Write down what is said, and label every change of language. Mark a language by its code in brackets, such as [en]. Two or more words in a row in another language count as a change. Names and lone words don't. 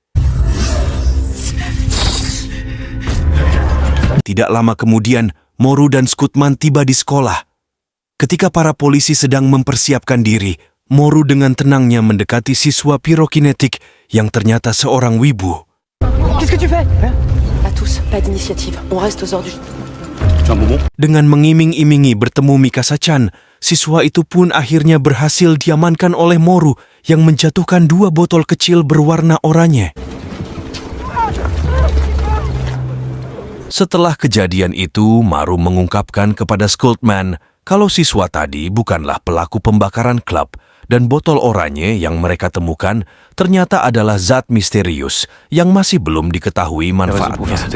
[id] Tidak lama kemudian, Moru dan Scottman tiba di sekolah. Ketika para polisi sedang mempersiapkan diri, Moru dengan tenangnya mendekati siswa pirokinetik yang ternyata seorang wibu. [fr] Qu'est-ce que tu fais? Pas tous, pas d'initiative. On reste aux ordres du... [id] Dengan mengiming-imingi bertemu Mikasa-chan, siswa itu pun akhirnya berhasil diamankan oleh Moru yang menjatuhkan 2 botol kecil berwarna oranye. Setelah kejadian itu, Moru mengungkapkan kepada Scottman kalau siswa tadi bukanlah pelaku pembakaran klub dan botol oranye yang mereka temukan ternyata adalah zat misterius yang masih belum diketahui manfaatnya.